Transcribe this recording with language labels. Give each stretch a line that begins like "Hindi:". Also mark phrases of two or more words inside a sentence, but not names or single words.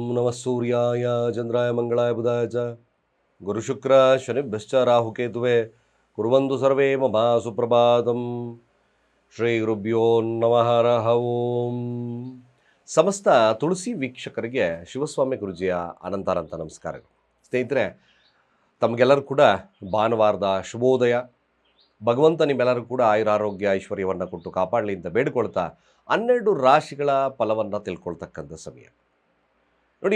Sanskrit: ನಮಃ ಸೂರ್ಯಾಯ ಚಂದ್ರಾಯ ಮಂಗಳಾಯ ಬುಧಾಯ ಚ ಗುರುಶುಕ್ರ ಶನಿಭ್ಯಶ್ಚ ರಾಹುಕೇತುವೆ ಕುರ್ವಂತು ಸರ್ವೇ ಮಮ ಸುಪ್ರಭಾತಂ. ಶ್ರೀ ಗುರುಭ್ಯೋ ನಮಃ. ಹರಃ ಓಂ.
Kannada: ಸಮಸ್ತ ತುಳಸಿ ವೀಕ್ಷಕರಿಗೆ ಶಿವಸ್ವಾಮಿ ಗುರುಜಿಯ ಅನಂತಾನಂತ ನಮಸ್ಕಾರಗಳು. ಸ್ನೇಹಿತರೆ, ತಮಗೆಲ್ಲರೂ ಕೂಡ ಭಾನುವಾರದ ಶುಭೋದಯ. ಭಗವಂತ ನಿಮ್ಮೆಲ್ಲರೂ ಕೂಡ ಆಯುರಾರೋಗ್ಯ ಐಶ್ವರ್ಯವನ್ನು ಕೊಟ್ಟು ಕಾಪಾಡಲಿ ಅಂತ ಬೇಡಿಕೊಳ್ತಾ 12 ರಾಶಿಗಳ ಫಲವನ್ನು ತಿಳ್ಕೊಳ್ತಕ್ಕಂಥ ಸಮಯ ನೋಡಿ.